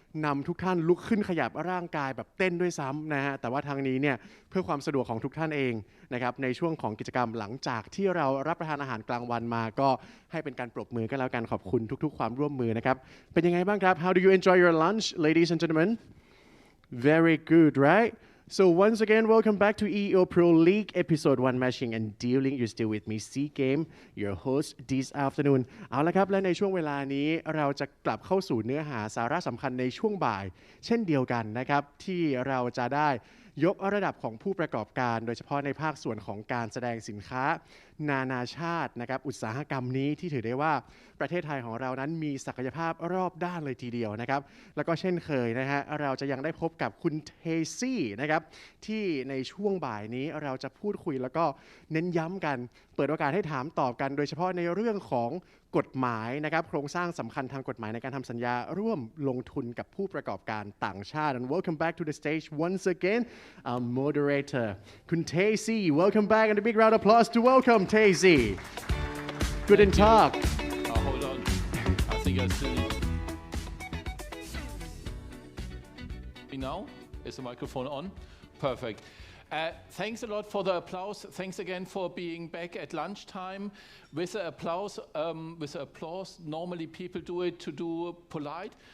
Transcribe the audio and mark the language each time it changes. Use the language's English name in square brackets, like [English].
[Thai] นำทุกท่านลุกขึ้นขยับร่างกายแบบเต้นด้วยซ้ำนะฮะแต่ว่าทางนี้เนี่ยเพื่อความสะดวกของทุกท่านเองนะครับในช่วงของกิจกรรมหลังจากที่เรารับประทานอาหารกลางวันมาก็ให้เป็นการปรบมือก็แล้วกันขอบคุณทุกๆความร่วมมือนะครับเป็นยังไงบ้างครับ [English] How do you enjoy your lunch ladies and gentlemen Very good right So once again, welcome back to EO Pro League Episode 1 Matching and Dealing. You're still with me, C Game, your host this afternoon. [Thai] เอาละครับและในช่วงเวลานี้เราจะกลับเข้าสู่เนื้อหาสาระสำคัญในช่วงบ่ายเช่นเดียวกันนะครับที่เราจะได้ยกระดับของผู้ประกอบการโดยเฉพาะในภาคส่วนของการแสดงสินค้า นานาชาตินะครับอุตสาหกรรมนี้ที่ถือได้ว่าประเทศไทยของเรานั้นมีศักยภาพรอบด้านเลยทีเดียวนะครับแล้วก็เช่นเคยนะฮะเราจะยังได้พบกับคุณเทซี่นะครับที่ในช่วงบ่ายนี้เราจะพูดคุยแล้วก็ เน้นย้ำกันเปิดโอกาสให้ถามตอบกันโดยเฉพาะในเรื่องของกฎหมายนะครับโครงสร้างสำคัญทางกฎหมายในการทำสัญญาร่วมลงทุนกับผู้ประกอบการต่างชาติ [English] and welcome back to the stage once again our moderator [Thai] คุณเทซี่ [English] welcome back and a big round of applause to welcome Tazy [German] Guten Tag [English] hold on I think I still now is the microphone on perfect thanks a lot for the applause. Thanks again for being back at lunchtime. With the applause, normally people do it to do polite.